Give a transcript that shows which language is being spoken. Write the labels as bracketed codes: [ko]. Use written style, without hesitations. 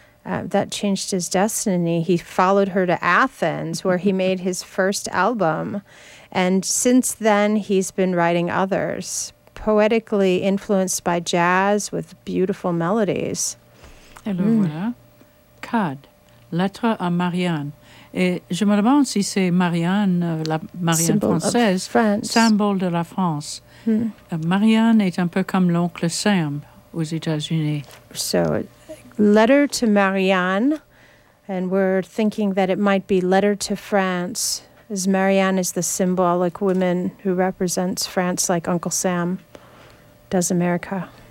[en] That changed his destiny. He followed her to Athens, where he made his first album. And since then, he's been writing others, poetically influenced by jazz with beautiful melodies. [fr] Alors voilà, CAD, lettre à Marianne. Et je me demande si c'est Marianne, la Marianne [en] symbol [fr] française, symbole de la France. Marianne est un peu comme l'oncle Sam aux États-Unis. [en] So, letter to Marianne, and we're thinking that it might be letter to France, as Marianne is the symbolic woman who represents France like Uncle Sam does America.